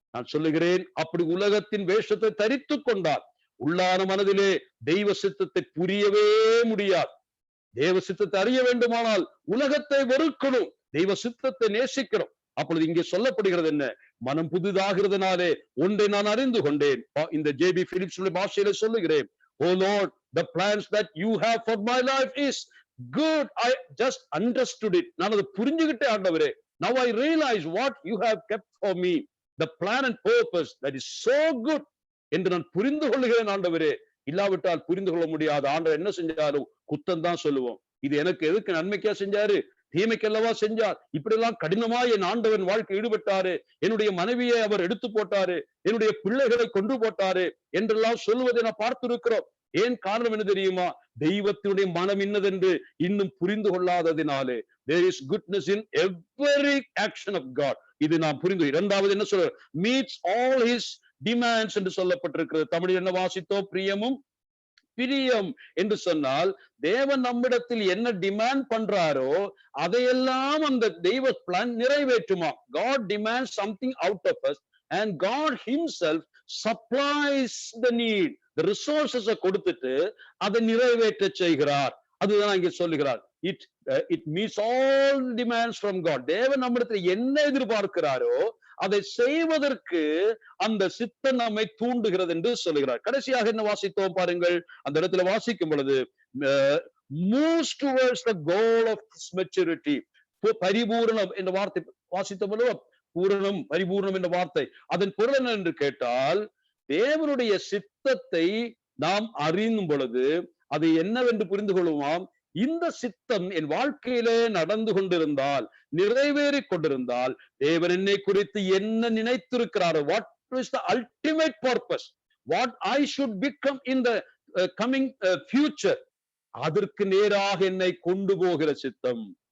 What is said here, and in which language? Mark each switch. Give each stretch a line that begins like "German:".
Tamil: நான் சொல்லுகிறேன், அப்படி உலகத்தின் வேஷத்தை தரித்துக் கொண்டால் உள்ளான மனதிலே தெய்வ சித்தத்தை புரியவே முடியாது. தேவ சித்தத்தை அறிய வேண்டுமானால் உலகத்தை வெறுக்கணும், தெய்வ சித்தத்தை நேசிக்கணும். அப்பொழுது இங்கே சொல்லப்படுகிறது என்ன? மனம் புதிதாகிறதுனாலே ஒன்றை நான் அறிந்து கொண்டேன். இந்த ஜேபி பிலிப்ஸ் பாஷையில சொல்லுகிறேன்,
English: Oh lord, the plans that you have for my life is good. I just understood it.
Tamil: நான் அதை புரிஞ்சுகிட்டே ஆண்டவரே.
English: Now I realize what you have kept for me, the plan and purpose that is so good
Tamil: என்று நான் புரிந்து கொள்ளுகிறேன் ஆண்டவரே. இல்லாவிட்டால் புரிந்து கொள்ள முடியாது. ஆண்டவர் என்ன செஞ்சாலும் குத்தம் தான் சொல்லுவோம். இது எனக்கு எதுக்கு நன்மைக்கா செஞ்சாரு, தீமைக்கல்லவா செஞ்சார், இப்படி எல்லாம் கடினமா என் ஆண்டவன் வாழ்க்கை ஈடுபட்டாரு, என்னுடைய மனைவியை அவர் எடுத்து போட்டாரு, என்னுடைய பிள்ளைகளை கொண்டு போட்டாரு என்றெல்லாம் சொல்லுவதை நான் பார்த்திருக்கிறோம். ஏன் காரணம் என்ன தெரியுமா? தெய்வத்தினுடைய மனம் இன்னதென்று இன்னும் புரிந்து கொள்ளாததினாலே.
English: there is goodness in every action of God.
Tamil: இது நாம் புரிந்து. இரண்டாவது என்ன சொல்ற,
English: meets all his demands
Tamil: என்று சொல்லப்பட்டிருக்கிறது. தமிழில் என்ன வாசித்தோம்? பிரியமும் பிரியம் என்று சொன்னால் தேவன் நம்மிடத்தில் என்ன டிமாண்ட் பண்றாரோ அதையெல்லாம் அந்த தெய்வ plan நிறைவேற்றுமா.
English: God demands something out of us and God himself supplies the need.
Tamil: The resources கொடுத்துட்டு அதை நிறைவேற்ற செய்கிறார். அதுதான் இங்கே சொல்லுகிறார்.
English: It meets all demands from God.
Tamil: தேவன் நம்மிடத்தில் என்ன எதிர்பார்க்கிறாரோ அதை செய்வதற்கு அந்த சித்தம் நம்மை தூண்டுகிறது என்று சொல்லுகிறார். கடைசியாக என்ன வாசித்தோம் பாருங்கள். அந்த இடத்துல வாசிக்கும் பொழுது
English: moves towards the goal of maturity.
Tamil: பரிபூரணம் என்ற வார்த்தை வாசித்த பொழுது, பூரணம், பரிபூர்ணம் என்ற வார்த்தை அதன் பொருள் என்ன என்று கேட்டால், தேவனுடைய சித்தத்தை நாம் அறியும் பொழுது அது என்னவென்று புரிந்து கொள்வோமாம். இந்த சித்தம் என் வாழ்க்கையிலே நடந்து கொண்டிருந்தால், நிறைவேறி கொண்டிருந்தால், தேவன் என்னை குறித்து என்ன நினைத்திருக்கிறாரோ,
English: what is the ultimate purpose, what I should become in the coming future,
Tamil: அதற்கு நேராக என்னை கொண்டு போகிற சித்தம்.